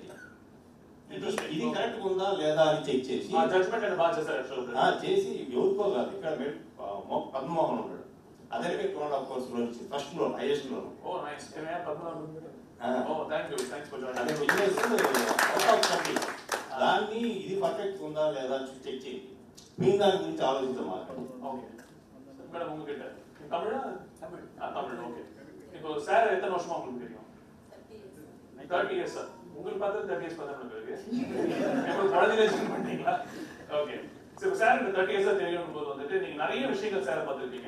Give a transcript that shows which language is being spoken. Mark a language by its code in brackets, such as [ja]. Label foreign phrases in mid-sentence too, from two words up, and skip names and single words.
[te] ఇది కరెక్ట్ ఉందా లేదా అని చెక్ చేసి చేసి ఎవరికో కాదు, ఇక్కడ పద్మమోహన్ ఉన్నాడు, అతనికి 2.5 crores లోన్ ఇచ్చింది, [en] first loan, highest loan. [te] దాన్ని ఇది పర్ఫెక్ట్ ఉందా లేదా చెక్ చేయండి, మీ దాని గురించి ఆలోచించమాట. [ta] மேடம் உங்ககிட்ட தமிழா தமிழ் ஓகே. இப்போ சார் எத்தனை வருஷமா உங்களுக்கு தெரியும்? 30 years சார். உங்களுக்கு பார்த்தா 30 years பார்த்தா உங்களுக்கு எப்போ குவாலிஃபிகேஷன் பண்ணீங்களா? ஓகே. சோ சார் இந்த 30 years தெரியும் போது வந்துட்டு நீங்க நிறைய விஷயங்கள் சார் பார்த்திருக்கீங்க.